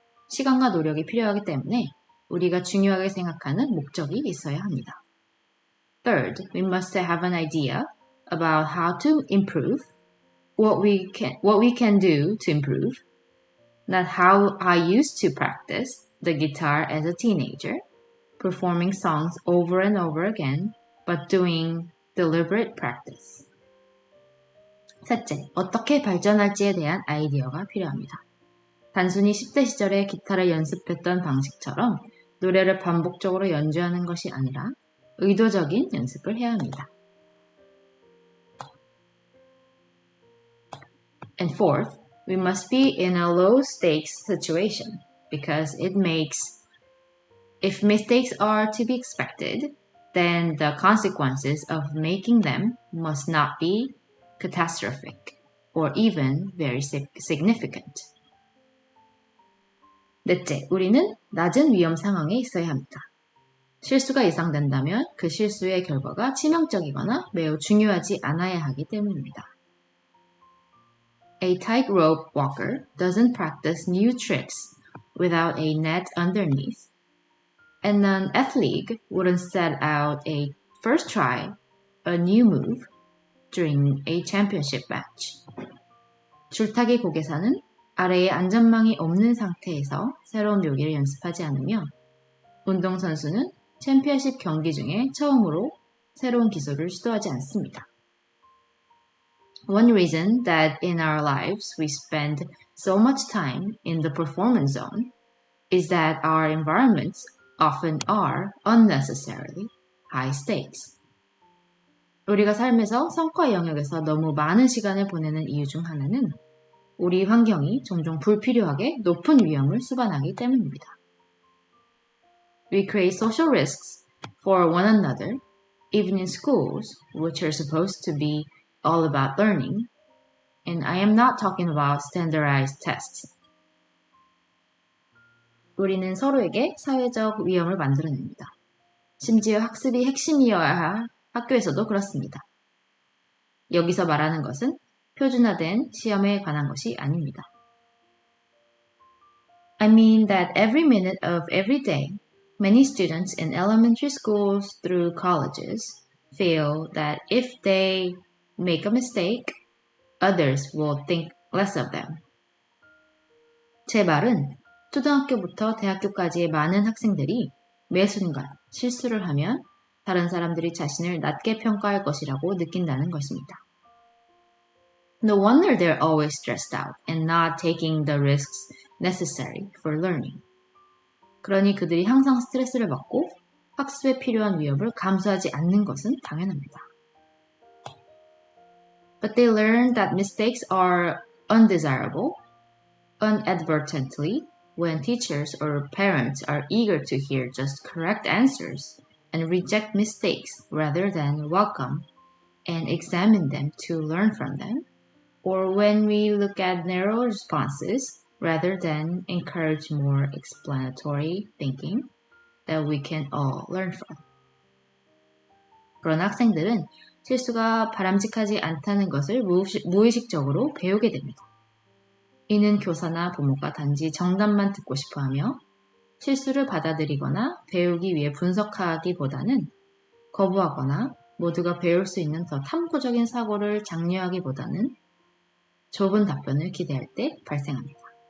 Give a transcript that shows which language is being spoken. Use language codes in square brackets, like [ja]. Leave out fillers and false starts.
[ko] 시간과 노력이 필요하기 때문에 우리가 중요하게 생각하는 목적이 있어야 합니다. [en] Third, we must have an idea about how to improve, what we can do to improve, not how I used to practice the guitar as a teenager, performing songs over and over again, but doing deliberate practice. [ko] 셋째, 어떻게 발전할지에 대한 아이디어가 필요합니다. 단순히 10대 시절에 기타를 연습했던 방식처럼 노래를 반복적으로 연주하는 것이 아니라 의도적인 연습을 해야 합니다. [en] And fourth, we must be in a low-stakes situation because if mistakes are to be expected, then the consequences of making them must not be catastrophic or even very significant. [ko] 넷째, 우리는 낮은 위험 상황에 있어야 합니다. 실수가 예상된다면 그 실수의 결과가 치명적이거나 매우 중요하지 않아야 하기 때문입니다. [en] A tightrope walker doesn't practice new tricks without a net underneath, and an athlete wouldn't set out a first try a new move during a championship match. [ko] 줄타기 고개사는 아래에 안전망이 없는 상태에서 새로운 묘기를 연습하지 않으며 운동선수는 챔피언십 경기 중에 처음으로 새로운 기술을 시도하지 않습니다. [en] One reason that in our lives we spend so much time in the performance zone is that our environments often are unnecessarily high stakes. [ko] 우리가 삶에서 성과 영역에서 너무 많은 시간을 보내는 이유 중 하나는 우리 환경이 종종 불필요하게 높은 위험을 수반하기 때문입니다. [en] We create social risks for one another, even in schools, which are supposed to be all about learning, and I am not talking about standardized tests. [ko] 우리는 서로에게 사회적 위험을 만들어냅니다. 심지어 학습이 핵심이어야 할 학교에서도 그렇습니다. 여기서 말하는 것은 표준화된 시험에 관한 것이 아닙니다. [en] I mean that every minute of every day, many students in elementary schools through colleges feel that if they make a mistake, others will think less of them. [ko] 제 말은 초등학교부터 대학교까지의 많은 학생들이 매 순간 실수를 하면 다른 사람들이 자신을 낮게 평가할 것이라고 느낀다는 것입니다. [en] No wonder they're always stressed out and not taking the risks necessary for learning. [ko] 그러니 그들이 항상 스트레스를 받고 학습에 필요한 위협을 감수하지 않는 것은 당연합니다. [en] But they learn that mistakes are undesirable, inadvertently, when teachers or parents are eager to hear just correct answers and reject mistakes rather than welcome and examine them to learn from them, or when we look at narrow responses rather than encourage more explanatory thinking that we can all learn from. [ko] 그런 학생들은 실수가 바람직하지 않다는 것을 무의식적으로 배우게 됩니다. 이는 교사나 부모가 단지 정답만 듣고 싶어하며 실수를 받아들이거나 배우기 위해 분석하기보다는 거부하거나 모두가 배울 수 있는 더 탐구적인 사고를 장려하기보다는 좁은 답변을 기대할 때 발생합니다.